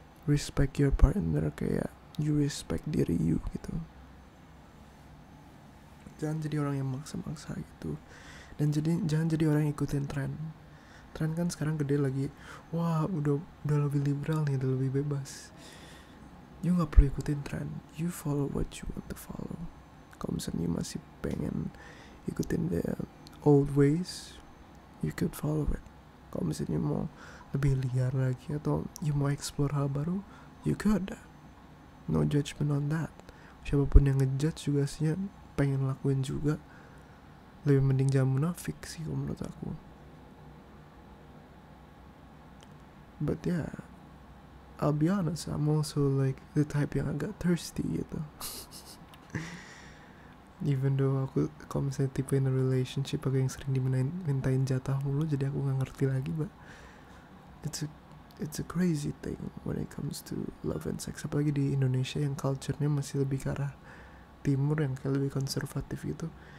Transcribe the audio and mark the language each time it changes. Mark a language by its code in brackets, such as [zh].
[en] Respect your partner [id] kayak [en] you respect [id] diri [en] you [id] gitu. Jangan jadi orang yang maksa-maksa gitu. Dan jangan jadi orang yang ikutin tren kan sekarang gede lagi. Wah, udah lebih liberal nih, udah lebih bebas. [en] You [id] gak perlu ikutin tren, [en] you follow what you want to follow. [id] Kalau misalnya [en] you [id] masih pengen ikutin [en] the old ways, you could follow it. [id] Kalau misalnya you mau lebih liar lagi atau you mau explore hal baru, [en] you could. No judgment on that. [id] Siapapun yang ngejudge juga sih pengen lakuin juga. Lebih mending jangan munafik sih kalau menurut aku. [en] But yeah, I'll be honest, I'm also like the type [id] yang agak [en] thirsty [id] gitu. [en] Even though [id] aku kalau misalnya tipe [en] in a relationship [id] agak yang sering dimintain jatah mulu, jadi aku gak ngerti lagi. [en] But it's a crazy thing when it comes to love and sex. [id] Apalagi di Indonesia yang culture-nya masih lebih ke arah timur, yang kayak lebih konservatif gitu.